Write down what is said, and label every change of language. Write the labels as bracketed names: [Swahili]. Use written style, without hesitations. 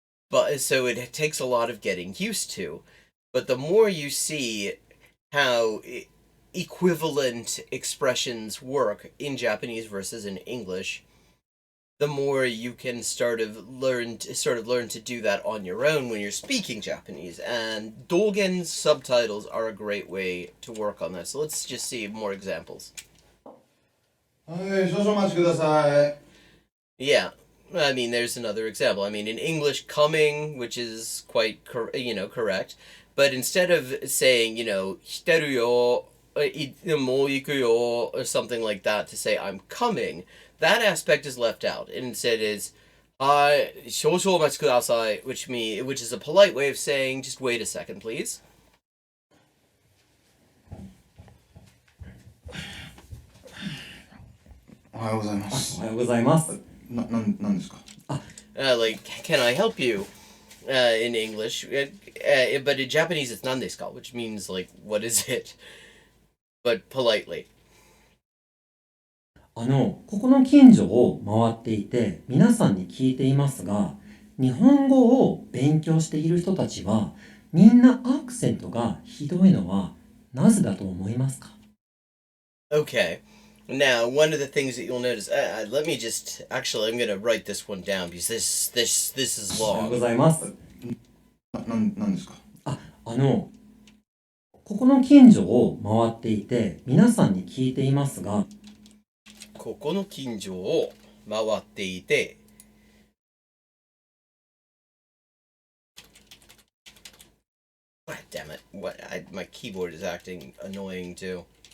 [English] But so it takes a lot of getting used to. But the more you see how equivalent expressions work in Japanese versus in English, the more you can learn to do that on your own when you're speaking Japanese. And Dogen subtitles are a great way to work on that. So let's just see more examples. [Japanese] はい、少々お待ちください。 [English] Yeah, there's another example. In English, coming, which is quite correct, but instead of saying, [Japanese] 来てるよ, もう行くよ, [English] or something like that to say I'm coming, that aspect is left out. And instead is [Japanese] はい、少々お待ちください, [English] which is a polite way of saying just wait a second, please. [Japanese] おはようございます。おはようございます。なんですか? [English] Like, can I help you? In English, but in Japanese it's [Japanese] 何ですか, [English] which means like, what is it? But politely. [Japanese] ここの近所を回っていて皆さんに聞いていますが、日本語を勉強している人たちはみんなアクセントがひどいのはなぜだと思いますか? [English] Okay. Now, one of the things that you'll notice, let me just, actually, I'm going to write this one down because this is [Japanese] おはようご [English] long. [Japanese] ざいます。なんですか? ここの近所を回っていて皆さんに聞いていますが、 [English] ここの近所を回っていて、 God damn it. My keyboard is acting annoying too.